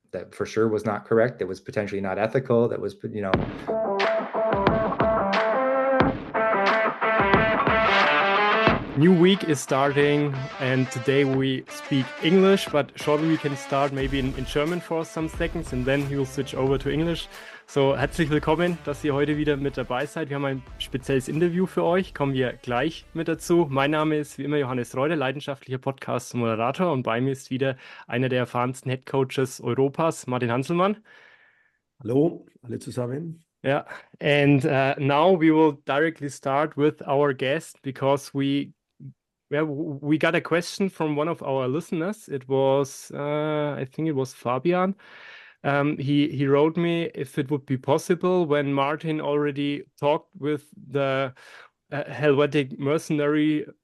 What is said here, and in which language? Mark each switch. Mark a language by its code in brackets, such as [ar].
[en] That for sure was not correct. That was potentially not ethical. That was, New week is starting, and today we speak English, but shortly we can start maybe in German for some seconds, and then we will switch over to English. [de] So, herzlich willkommen, dass ihr heute wieder mit dabei seid. Wir haben ein spezielles Interview für euch, kommen wir gleich mit dazu. Mein Name ist wie immer Johannes Reude, leidenschaftlicher Podcast-Moderator, und bei mir ist wieder einer der erfahrensten Headcoaches Europas, Martin Hanselmann. Hallo, alle zusammen. [en] Yeah, and now we will directly start with our guest, because we got a question from one of our listeners. It was, I think it was Fabian. He wrote me if it would be possible, when Martin already talked with the Helvetic Mercenary.